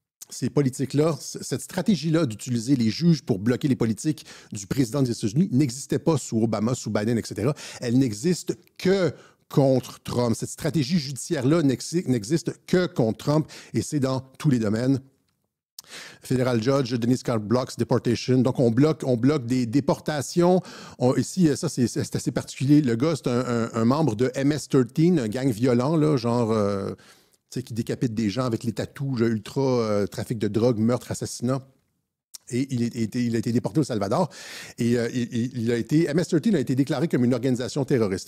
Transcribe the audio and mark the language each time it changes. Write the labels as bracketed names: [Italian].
[French] Ces politiques-là, cette stratégie-là d'utiliser les juges pour bloquer les politiques du président des États-Unis n'existait pas sous Obama, sous Biden, etc. Elle n'existe que contre Trump. Cette stratégie judiciaire-là n'existe que contre Trump et c'est dans tous les domaines. [English] Federal Judge, Dennis Carr blocks deportation. [French] Donc, on bloque des déportations. Ici, ça, c'est assez particulier. Le gars, c'est un membre de MS-13, un gang violent, là, genre... qui décapite des gens avec les tatous, ultra trafic de drogue, meurtre, assassinat. Et il a été déporté au Salvador. Et MS-13 a été déclaré comme une organisation terroriste.